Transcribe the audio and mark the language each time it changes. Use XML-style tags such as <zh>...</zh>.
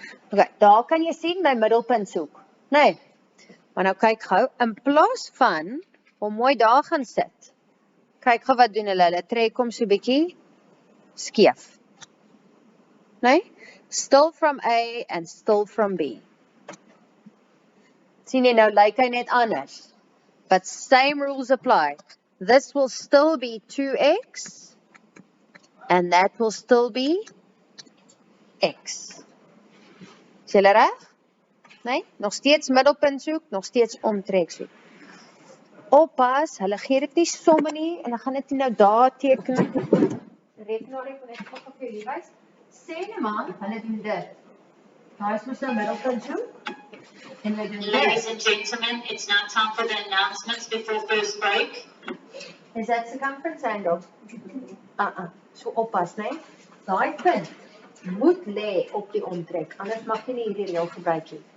<af>Okay, daar kan jy sien my middelpuntsoek. Nee. Maar nou kyk gou, in plaas van om mooi daar gaan sit. Kyk gou wat doen hulle trek hom so bietjie skeef. Nee?</af> <en>Still from A and still from B.</en> <af>Sien jy nou, lyk hy net anders.</af> <en>But same rules apply. This will still be 2x and that will still be x.</en> <af>Is julle reg? Nee? Nog steeds middelpuntsoek, nog steeds omtreksoek. Oppas, hulle gee dit nie somme nie en dan gaan dit nie nou daar teken. Rekenaar ek net gou vir julle wys. Sê net maar, hulle doen dit. Daar is mos nou middelpuntsoek.</af> <en>Ladies and gentlemen, it's now time for the announcements before first break. Is that circumference angle?</en> <af>So oppas, nee? Daai punt moet lê op die omtrek, anders mag jy nie hierdie reël gebruik nie.</af>